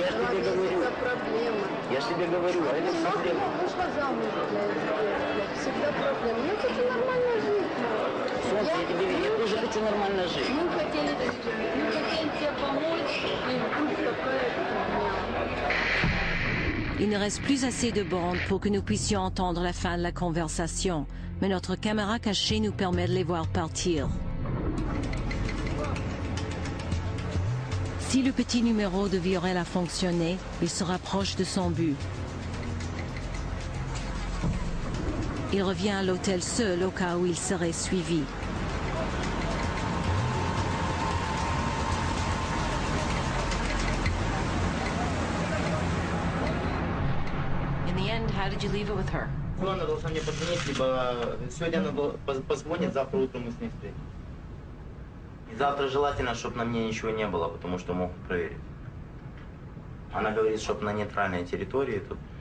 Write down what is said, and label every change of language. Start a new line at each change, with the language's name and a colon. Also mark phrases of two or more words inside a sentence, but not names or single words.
Russian: Я ж тебе говорю. Проблема. Я ж тебе говорю, а это проблема. Вышла замуж, блядь, всегда проблема. Я хочу нормально жить. Солнце, я тоже хочу нормально жить. Мы хотели тебе помочь, и вдруг такая фигня.
French: Il ne reste plus assez de bandes pour que nous puissions entendre la fin de la conversation, mais notre caméra cachée nous permet de les voir partir. Si le petit numéro de Viorel a fonctionné, il se rapproche de son but. Il revient à l'hôtel seul au cas où il serait suivi.
English: In the end, how did you leave it with her?
Russian: Она должна мне позвонить, либо сегодня она позвонит, завтра утром мы с ней встретимся. И завтра желательно, чтобы на мне ничего не было, потому что могут проверить. Она говорит, чтобы на нейтральной территории тут.